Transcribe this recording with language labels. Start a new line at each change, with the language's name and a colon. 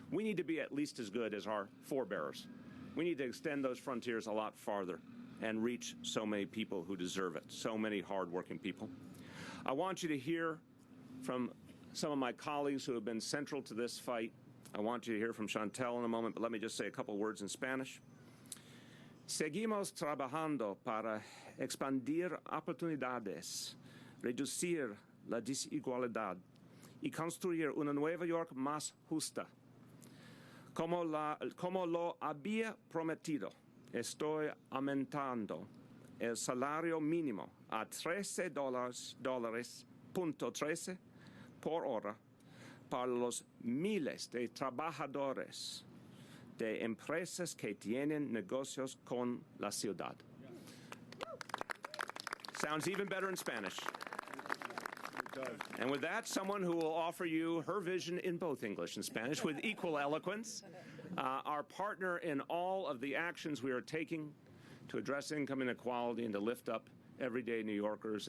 English: We need to be at least as good as our forebears. We need to extend those frontiers a lot farther and reach so many people who deserve it, so many hardworking people. I want you to hear from some of my colleagues who have been central to this fight. I want you to hear from Chantel in a moment, but let me just say a couple words in Spanish.
Spanish: Seguimos trabajando para expandir oportunidades, reducir la desigualdad y construir una Nueva York más justa. Como lo había prometido, estoy aumentando el salario mínimo a $13.13 por hora para los miles de trabajadores de empresas que tienen negocios con la ciudad.
English: Sounds even better in Spanish. And with that, someone who will offer you her vision in both English and Spanish with equal eloquence, our partner in all of the actions we are taking to address income inequality and to lift up everyday New Yorkers.